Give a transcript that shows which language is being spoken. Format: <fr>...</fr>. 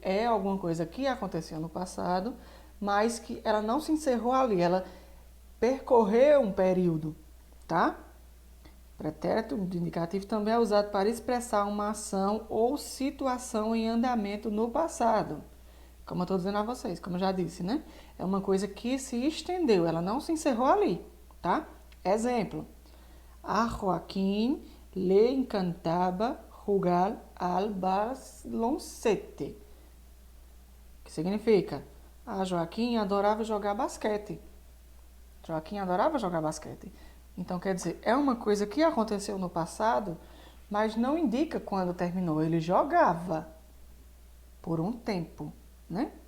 <pt>É alguma coisa que aconteceu no passado, mas que ela não se encerrou ali, ela percorreu um período, tá? Pretérito indicativo também é usado para expressar uma ação ou situação em andamento no passado. Como eu estou dizendo a vocês, como eu já disse, né? É uma coisa que se estendeu, ela não se encerrou ali, tá? Exemplo.</pt> <es>A Joaquim le encantaba jugar al baloncete.</es> <pt>Que significa? A Joaquim adorava jogar basquete. Joaquim adorava jogar basquete. Então, quer dizer, é uma coisa que aconteceu no passado, mas não indica quando terminou. Ele jogava por um tempo, né?</pt>